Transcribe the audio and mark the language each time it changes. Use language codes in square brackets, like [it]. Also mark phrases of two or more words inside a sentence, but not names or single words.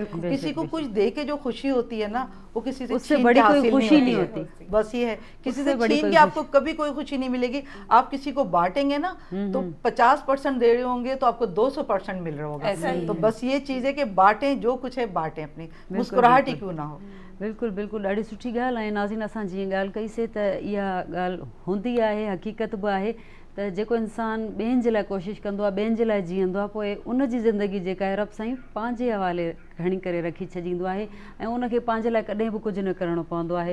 [ur] کسی کو کچھ دے کے جو خوشی ہوتی ہے نا, وہ کسی سے چھین کے حاصل نہیں ہوتی. بس یہ ہے, کسی سے چھین کے آپ کو کبھی کوئی خوشی نہیں ملے گی. آپ کسی کو بانٹیں گے نا تو 50% دے رہے ہوں گے تو آپ کو 200% مل رہا ہوگا. تو بس یہ چیز ہے کہ بانٹیں, جو کچھ ہے بانٹیں, اپنی مسکراہٹ ہی کیوں نہ ہو. [sd] बिल्कुलु बिल्कुलु ॾाढी सुठी ॻाल्हि आहे. नाज़रीन असां जीअं ॻाल्हि कईसीं त इहा ॻाल्हि हूंदी आहे, हक़ीक़त बि आहे त जेको इंसानु ॿियनि जे लाइ कोशिशि कंदो आहे, ॿियनि जे लाइ जीअंदो आहे, पोइ उन जी ज़िंदगी जेका आहे रब साईं पंहिंजे हवाले खणी करे रखी छॾींदो आहे ऐं उनखे पंहिंजे लाइ कॾहिं बि कुझु न करिणो पवंदो आहे.